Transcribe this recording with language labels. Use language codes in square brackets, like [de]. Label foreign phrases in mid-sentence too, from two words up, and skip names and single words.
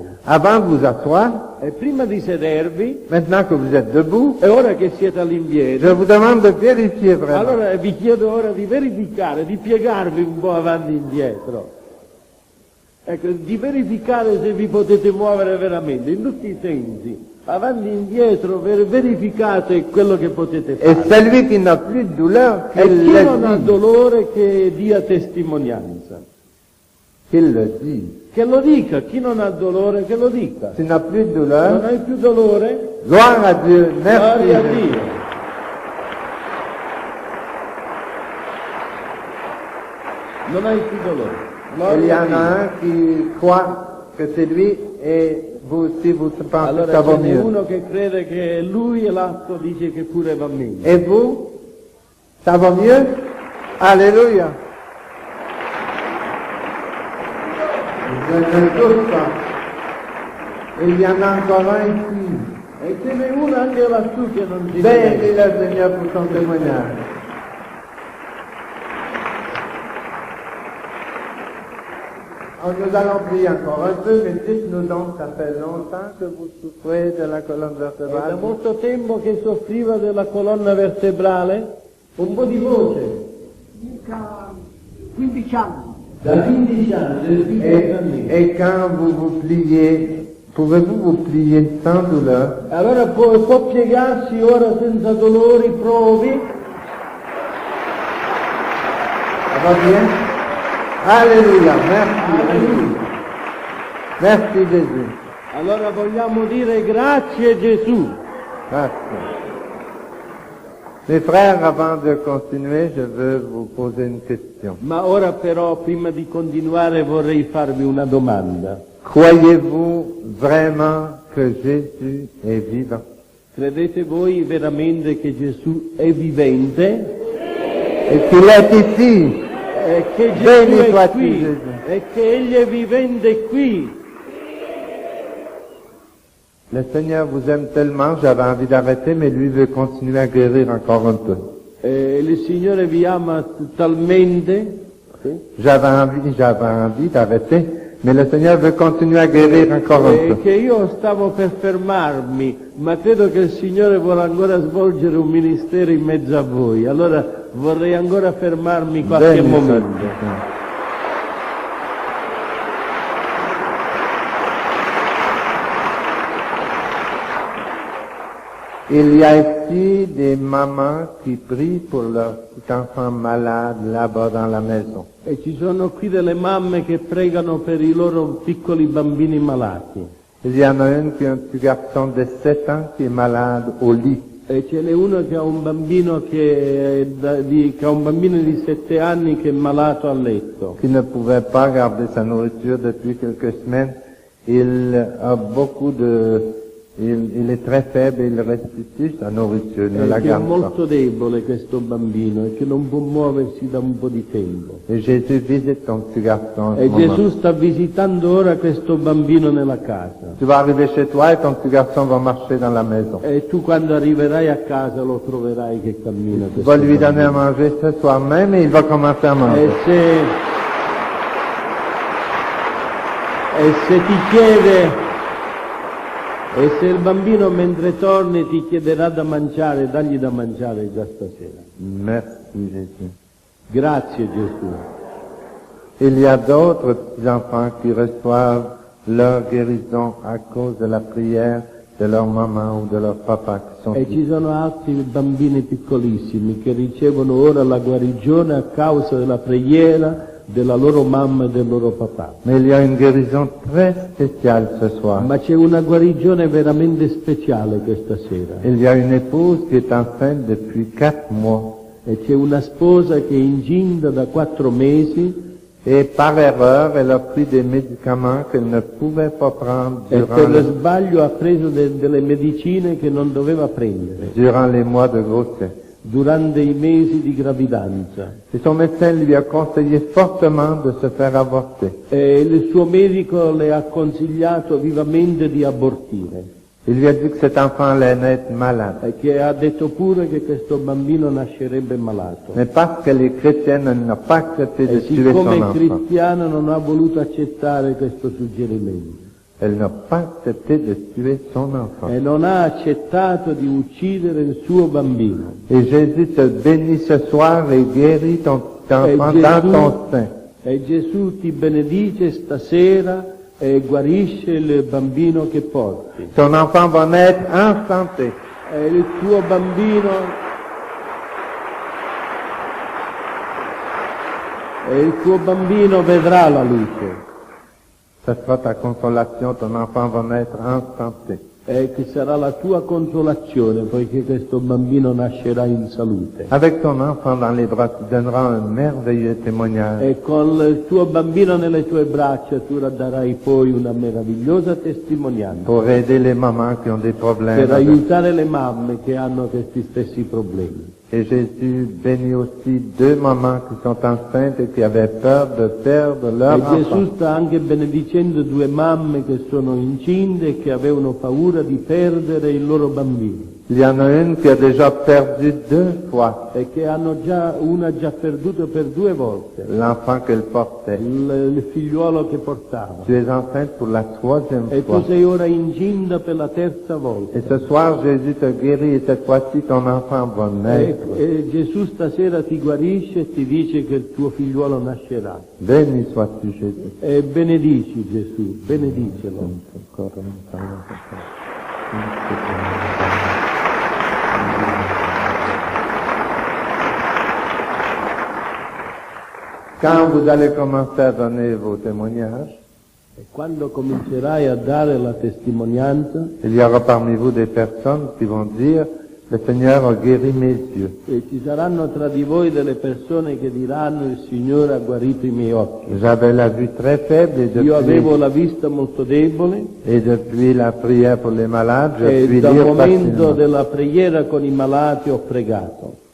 [fr] Avant de vous asseoir, [it] E prima di sedervi, [fr] maintenant que vous êtes debout, [it] e ora che siete all'impiedi, [fr] je vous demande de vérifier vraiment. [it] allora vi chiedo ora di verificare, di piegarvi un po' avanti e indietro. Ecco, di verificare se vi potete muovere veramente, in tutti i sensi. Avanti e indietro, verificate quello che potete [fr] Et [it] fare. [fr] celui qui n'a plus de douleur, [it] E [fr] qu'il [it] chi [fr] le [it] non ha [fr] dise. [it] dolore che dia testimonianza. [fr] Qu'il le dise. [it] Che lo dica, chi non ha dolore che lo dica. [fr] Tu n'as plus de [it] Non [fr] douleur, [it] hai più dolore? [fr] gloire à Dieu. Merci. [it] Gloria a [fr] Jésus. [it] Dio. Non hai più dolore. [fr] Il y [it] Gloria a [fr] en [it] Dio. [fr] a un qui croit que c'est lui et vous aussi vous pensez que ça [it] Allora [fr] va [it] ce n'è [fr] mieux. [it] uno che crede che è lui e l'altro dice che pure va meglio. [fr] Et vous, ça va mieux? Alléluia. Je ne doute pas. Il y en a encore un ici. [it] E ce n'è uno anche lassù che non si [fr] Bénis [it] vede. [fr] le Seigneur pour son témoignage. Alors, nous allons prier encore un peu, mais dites-nous donc, ça fait longtemps que vous souffrez de la colonne [it] È da [fr] vertébrale. [it] molto tempo che soffriva della colonna vertebrale? Un po' di voce. Circa 15 anni. Da 15 anni, del figlio Giannino. [fr] Et quand vous vous pliez, pouvez-vous vous plier sans douleur? [it] Allora può piegarsi ora senza dolori, provi. [fr] Ça va bien? Alléluia, merci. [it] Alleluia. [fr] Merci Jésus. [it] Allora vogliamo dire grazie Gesù. [fr] Merci. Mes frères, avant de continuer, je veux vous poser une question. [it] Ma ora però, prima di continuare, vorrei farvi una domanda. [fr] Croyez-vous vraiment que Jésus est vivant? [it] Credete voi veramente che Gesù è vivente? [fr] Et qu'il est ici? [it] E che [fr] Bene [it] Gesù è [fr] sois-tu, [it] qui? Gesù. E che Egli è vivente qui? [fr] Le Seigneur vous aime tellement, j'avais envie d'arrêter, mais lui veut continuer à guérir encore un peu. [it] Il Signore vi ama talmente, sì? [fr] J'avais envie d'arrêter, mais le Seigneur veut continuer à guérir encore un peu. [it] Che io stavo per fermarmi, ma credo che il Signore vuole ancora svolgere un ministero in mezzo a voi. Allora vorrei ancora fermarmi qualche [fr] Béni [it] momento. [fr] sois-tu. Il y a ici des mamans qui prient pour leurs petits enfants malades là-bas dans la maison. [it] E ci sono qui delle mamme che pregano per i loro piccoli bambini malati. [fr] Il y en a une qui a un petit garçon de 7 ans qui est malade au lit. [it] E ce n'è uno che ha un bambino che ha un bambino di 7 anni che è malato a letto. [fr] Qui ne pouvait pas garder sa nourriture depuis quelques semaines. Il a beaucoup il est très faible, il restitue sa nourriture, ne la [it] Che è [fr] garde pas. [it] molto debole questo bambino e che non può muoversi da un po' di tempo. [fr] Et Jésus visite ton petit garçon. en ce [it] E [fr] moment. [it] Gesù sta visitando ora questo bambino nella casa. [fr] Tu vas arriver chez toi et ton petit garçon va marcher dans la maison. [it] E tu quando arriverai a casa lo troverai che cammina [fr] Tu [it] questo [fr] vas lui donner à [it] bambino. [fr] manger ce soir même et il va commencer à manger. [it] E se ti chiede, e se il bambino mentre torni ti chiederà da mangiare, dagli da mangiare già stasera. [fr] Merci Jésus. [it] Grazie Gesù. [fr] Il y a d'autres petits-enfants qui reçoivent leur guérison à cause de la prière de leur maman ou de leur papa qui sont [it] E ci sono altri bambini piccolissimi che ricevono ora la guarigione a causa della preghiera della loro mamma e del loro papà. [fr] Mais il y a une guérison très spéciale ce soir. [it] Ma c'è una guarigione veramente speciale questa sera. [fr] Il y a une épouse qui est enceinte depuis 4 mois. [it] E c'è una sposa che è incinta da 4 mesi [fr] Et par erreur, elle a pris des médicaments qu'elle ne pouvait pas prendre [it] e per [fr] durant, [it] sbaglio ha preso delle medicine che non doveva prendere [fr] durant les mois de grossesse. [it] durante i mesi di gravidanza. [fr] Et son médecin lui a conseillé fortement de se faire avorter. [it] E il suo medico le ha consigliato vivamente di abortire. [fr] Il lui a dit que cet enfant allait naître malade. [it] E che ha detto pure che questo bambino nascerebbe malato. [fr] Mais parce qu'elle est chrétienne, elle n'a pas accepté de [it] E [fr] tuer son [it] siccome è [fr] enfant. [it] cristiano non ha voluto accettare questo suggerimento. [fr] Elle n'a pas accepté de tuer son enfant. [it] E non ha accettato di uccidere il suo bambino. [fr] Et Jésus te bénit ce soir et guérit ton petit enfant Et dans Jésus- ton sein. [it] E Gesù ti benedice stasera e guarisce il bambino che porti. [fr] Ton enfant va naître en santé. [it] E il tuo bambino vedrà la luce. [fr] Ce sera ta consolation, ton enfant va naître en santé. [it] E che sarà la tua consolazione poiché questo bambino nascerà in salute. [fr] Avec ton enfant dans les bras, tu donneras un merveilleux témoignage. [it] E con il tuo bambino nelle tue braccia tu darai poi una meravigliosa testimonianza [fr] Pour aider les mamans qui ont des problèmes. [it] per aiutare le mamme che hanno questi stessi problemi. [fr] Et Jésus bénit aussi 2 mamans qui sont enceintes et qui avaient peur de perdre leur [it] E Gesù [fr] enfant. [it] sta anche benedicendo 2 mamme che sono incinte e che avevano paura di perdere il loro bambino. [fr] Il y en a une qui a déjà perdu 2 fois [it] e che una già perduto per 2 volte, [fr] l'enfant qu'elle portait. [it] il figliuolo che portava. [fr] Tu es enceinte pour la 3e [it] E tu [fr] fois. [it] sei ora incinta per la 3ª volta. [fr] Et ce soir, Jésus te guérit et cette fois-ci, ton enfant va naître. [it] E Gesù stasera ti guarisce e ti dice che il tuo figliuolo nascerà. [fr] Béni sois-tu, Jésus. [it] E benedici Gesù, benedicelo. [fr] Quand vous allez commencer à donner vos témoignages, [it] E quando comincerai a dare la testimonianza, [fr] il y aura parmi vous des personnes qui vont dire, le Seigneur a guéri mes yeux. [it] e ci saranno tra di voi delle persone che diranno il Signore ha guarito i miei occhi. [fr] J'avais la vue très faible [it] Io avevo la vista molto debole [fr] et depuis la prière pour les malades, je [it] e [fr] puis [it] dal [fr] lire [it] momento [fr] facilement. [it] della preghiera con i malati ho pregato.